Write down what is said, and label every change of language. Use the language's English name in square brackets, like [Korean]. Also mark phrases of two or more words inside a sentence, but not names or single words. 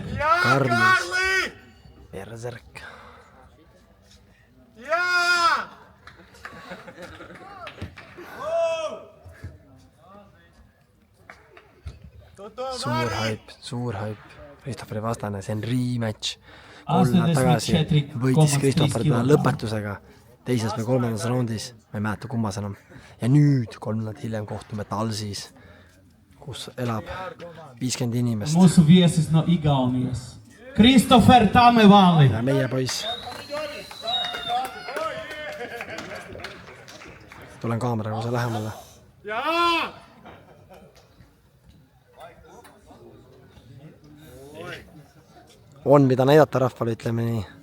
[Estonian] Karlis Berserk. Suur hype. Christopheri vastane, see on rematch. 3 nädalat tagasi võitis Christopher teda lõpetusega teises või 3. raundis, ma ei mäleta kummas enam. Ja nüüd 3 nädalat hiljem kohtume Talsis, kus elab 50 inimest. [Latvian] Mūsu viesis no Igaunijas. Christopher Tammevali. [Estonian] Ja meie poiss. Tulen kaameraga osa lähemale. On mida näidata rahvale, ütleme nii.